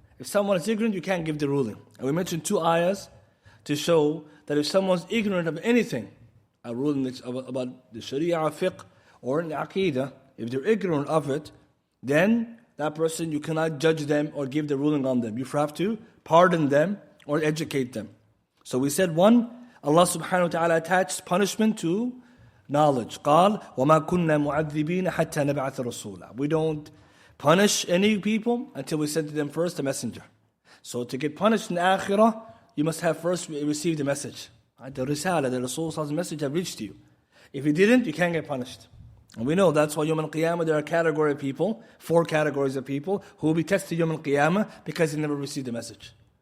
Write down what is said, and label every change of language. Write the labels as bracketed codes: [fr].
[en] If someone is ignorant, you can't give the ruling. And we mentioned two ayahs to show that if someone's ignorant of anything, a ruling about the Sharia, fiqh, or in Aqidah, if they're ignorant of it, then that person, you cannot judge them or give the ruling on them. You have to pardon them or educate them. So we said one, Allah subhanahu wa ta'ala attached punishment to knowledge. [ar] قال وما كنا معذبين حتى نبعث رسولا. [en] We don't punish any people until we send to them first a messenger. So to get punished in Akhirah, you must have first received the message. The Risala, the Rasul's message have reached you. If you didn't, you can't get punished. And we know that's why Yawm al-Qiyamah there are a category of people, 4 categories of people who will be tested Yawm al-Qiyamah because they never received the message.